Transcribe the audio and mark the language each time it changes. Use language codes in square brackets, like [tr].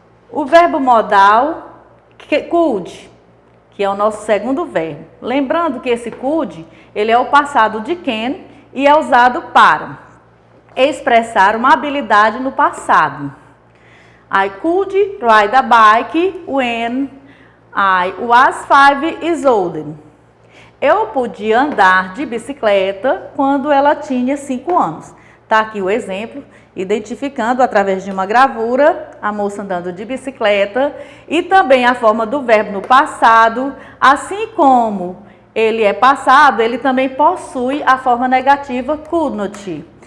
[pt] O verbo modal could, que é o nosso segundo verbo. Lembrando que esse could, ele é o passado de can e é usado para expressar uma habilidade no passado. [en] I could ride a bike when I was 5 years old. [pt] Eu podia andar de bicicleta quando ela tinha 5 anos. Está aqui o exemplo, identificando através de uma gravura a moça andando de bicicleta e também a forma do verbo no passado, assim como ele é passado, ele também possui a forma negativa could not.